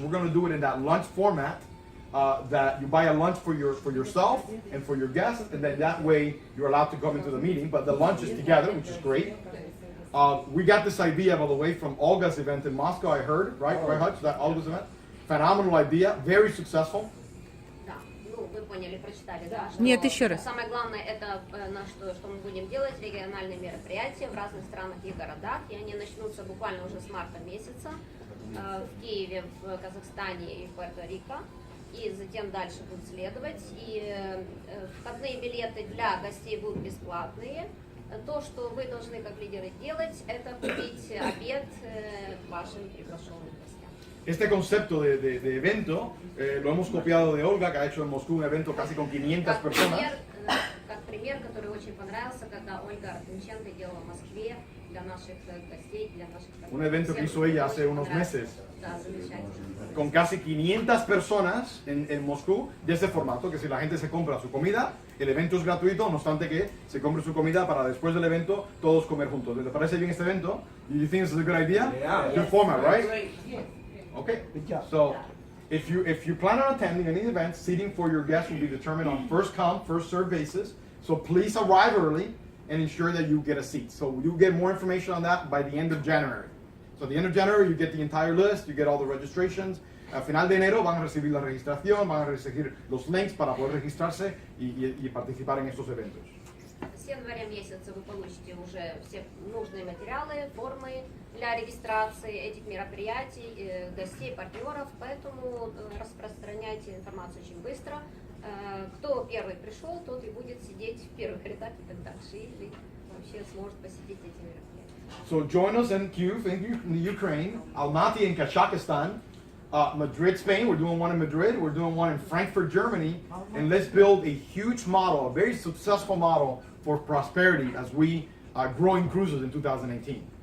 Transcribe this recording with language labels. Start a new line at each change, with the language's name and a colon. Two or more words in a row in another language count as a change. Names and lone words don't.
English: We're going to do it in that lunch format. That you buy a lunch for yourself and for your guests, and then that way you're allowed to come into the meeting. But the lunch is together, which is great. We got this idea, by the way, from Olga's event in Moscow. I heard, right, Hutch, that Olga's event. Phenomenal idea, very successful.
Russian: Да, ну вы поняли, прочитали, да? Что Нет, еще раз. Самое главное это что мы будем делать, региональные мероприятия в разных странах и городах, и они начнутся буквально уже с марта месяца в Киеве, в Казахстане и в Пуэрто-Рико, и затем дальше будут следовать. И входные билеты для гостей будут бесплатные, То, что вы должны как лидеры делать, это купить обед вашим приглашенным гостям.
Spanish: Este concepto de evento lo hemos copiado de Olga, que ha hecho en Moscú un evento casi con 500 personas.
Russian: Как пример, который очень понравился, когда Ольга Артемченко делала в Москве для наших гостей, для наших...
Spanish: Un evento que hizo ella hace unos meses.
Russian: Да, замечательно.
Spanish: Con casi 500 personas en Moscú, de ese formato, que si la gente se compra su comida, el evento es gratuito, no obstante que se compre su comida para después del evento todos comer juntos. ¿Te parece bien este evento?
English: You think this is a good idea? Yeah. Good format, right? Yeah. Okay. So, if you plan on attending any event, seating for your guests will be determined on first come, first served basis. So please arrive early and ensure that you get a seat. So you'll get more information on that by the end of January. So at the end of January, you get the entire list, you get all the registrations.
Spanish: Al final de enero van a recibir la registración, van a recibir los links para poder registrarse y participar en estos eventos.
Russian: С января месяца вы получите уже все нужные материалы, формы для регистрации этих мероприятий, гостей, партнеров, поэтому распространяйте информацию очень быстро. Кто первый пришел, тот и будет сидеть в первых рядах и так дальше, или вообще сможет посетить эти мероприятия.
English: So join us in Kyiv, in Ukraine, Almaty in Kazakhstan, Madrid, Spain. We're doing one in Madrid. We're doing one in Frankfurt, Germany. And let's build a huge model, a very successful model for prosperity as we grow inCruises in 2018.